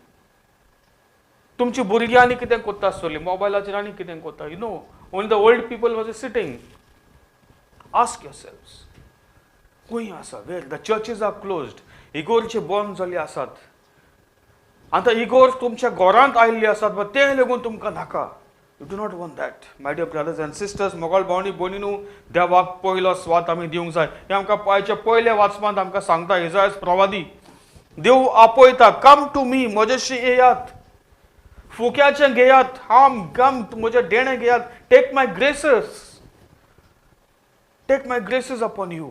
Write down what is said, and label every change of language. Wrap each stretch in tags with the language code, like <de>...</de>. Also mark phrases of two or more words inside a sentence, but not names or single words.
<kok>तुमची भुरगीं आनी कितें कोत्ता आसतलीं? मोबायलाचेर आनी कितें कोत्ता?</kok> <en>You know, only the old people was sitting. ask yourselves,</en> <kok>खूंय आसा?</kok> <en>Where the churches are closed.</en> <kok>इगोर्चे बंद जाल्ले आसात. आतां इगोर तुमच्या घरांत आयिल्ले आसात, बट ते लेगून तुमकां नाका.</kok> <en>You do not want that. My dear brothers and sisters,</en> <kok>मोगाळ भावनी भयणीनो, देवाक पयलो स्वात आमी दिवंक जाय. हे आमकां पायचे पयले वाचपांत आमकां सांगता इसायास प्रवादी. देव आपयता,</kok> <en>come to me,</en> <kok>म्हजेशी येयात, फुक्याचें घेयात, गम म्हजे देणे घेयात.</kok> <en>Take my graces upon you.</en>